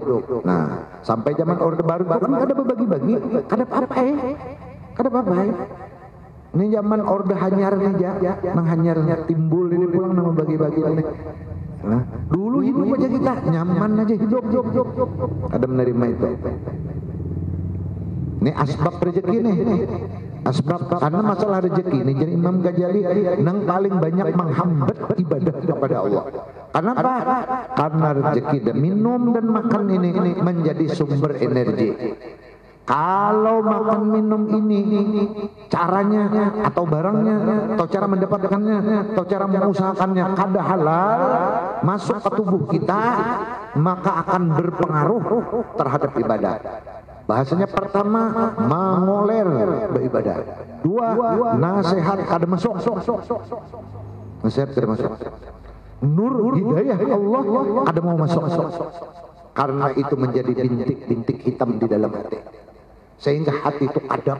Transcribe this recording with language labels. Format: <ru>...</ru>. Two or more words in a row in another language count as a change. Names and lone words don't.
<bjn>Nah, sampai zaman Orde Baru itu kan ada berbagi-bagi, kada apa-apa kada apa-apa. Ini zaman Orde Hanyar nih nang Hanyar timbul ini pulang nang berbagi-bagi ini. Nah, dulu hidup aja kita nyaman aja hidup.</bjn> <id>Ada menerima itu. Ini asbab rezeki nih.</id> <bjn>Asbab karena masalah rezeki ini jadi Imam Ghazali nang paling banyak menghambat ibadah kepada Allah.</bjn> <id>Kenapa? Karena rezeki dan minum dan makan ini menjadi sumber energi. Kalau makan minum ini caranya atau barangnya atau cara mendapatkannya atau cara mengusahakannya kada halal masuk ke tubuh kita, maka akan berpengaruh terhadap ibadah. Bahasanya pertama mengoler beribadah.</id> <bjn>Dua, nasihat kada masuk. Nasihat kada masuk. Nur hidayah Allah kada mau masuk.</bjn> <id>Karena itu menjadi bintik-bintik hitam di dalam hati.</id> <bjn>Sehingga hati itu kadap.</bjn>